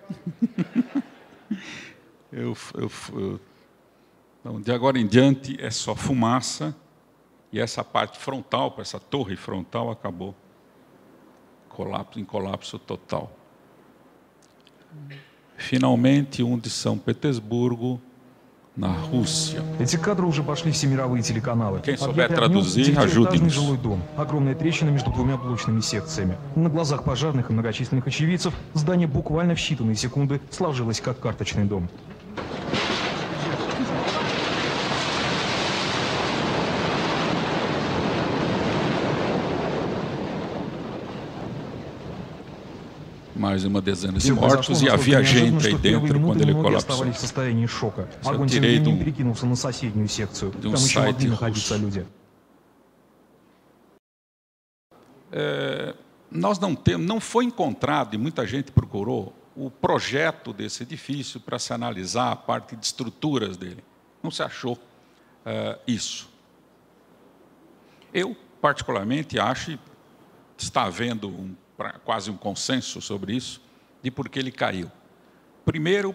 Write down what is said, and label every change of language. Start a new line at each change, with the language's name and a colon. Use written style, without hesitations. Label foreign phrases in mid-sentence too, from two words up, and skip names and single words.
Portuguese: Então, de agora em diante é só fumaça, e essa parte frontal, essa torre frontal, acabou em colapso total. Finalmente, um de São Petersburgo, na Rússia.
Russian: Эти кадры уже пошли все мировые телеканалы.
Portuguese: Quem souber traduzir, ajude-nos.
Russian: Жилой дом. Огромная трещина между двумя блочными секциями. На глазах пожарных и многочисленных очевидцев здание буквально в считанные секунды сложилось как карточный дом.
Portuguese: Mais uma dezena de mortos e havia gente aí dentro quando ele colapsou.
Russian: Огонь тем не менее перекинулся на соседнюю секцию. Там еще могли находиться люди.
Portuguese: Nós não foi encontrado, e muita gente procurou, o projeto desse edifício para se analisar a parte de estruturas dele. Não se achou isso. Eu, particularmente, acho, está havendo quase um consenso sobre isso, de por que ele caiu.